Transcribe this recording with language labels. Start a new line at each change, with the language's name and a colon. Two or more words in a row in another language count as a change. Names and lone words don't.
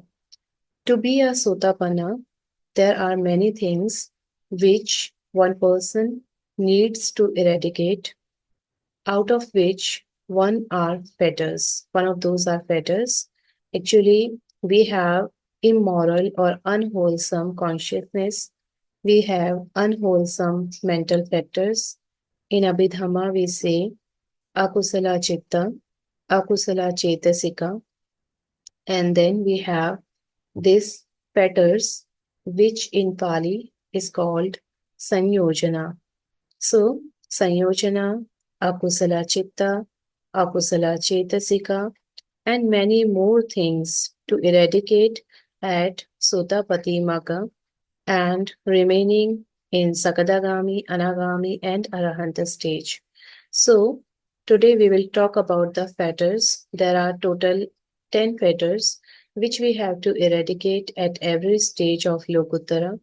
English: To be a Sotapanna, there are many things which one person needs to eradicate, out of which one are fetters. One of those are fetters. Actually, we have immoral or unwholesome consciousness. We have unwholesome mental fetters. In Abhidhamma, we say
Pali: akusala chitta, akusala chetasika,
English: and then we have this fetters, which in Pali is called Saṃyojana.
Pali: So, Saṃyojana, akusala chitta, akusala chetasika,
English: and many more things to eradicate at
Pali: Sotapati Magga
English: and remaining in Sakadagami, Anagami, and Arahanta stage. So, today we will talk about the fetters. There are total 10 fetters which we have to eradicate at every stage of Lokuttara.